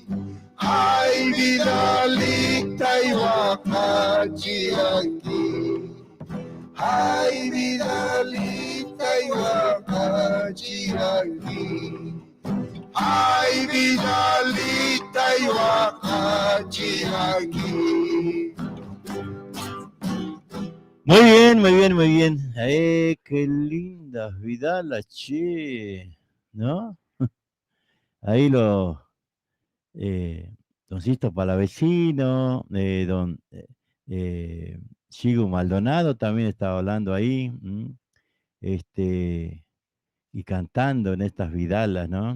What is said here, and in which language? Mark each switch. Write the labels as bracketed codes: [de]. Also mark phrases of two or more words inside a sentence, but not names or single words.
[es] Ay, Vidalita y Huacachiranqui. Ay, Vidalita y Huacachiranqui. Ay, Vidalita y Huacachiranqui. Muy bien, muy bien, muy bien. Qué lindas Vidalas, che, ¿no? Ahí los don Sisto Palavecino, don Chigo Maldonado también estaba hablando ahí, y cantando en estas Vidalas, ¿no?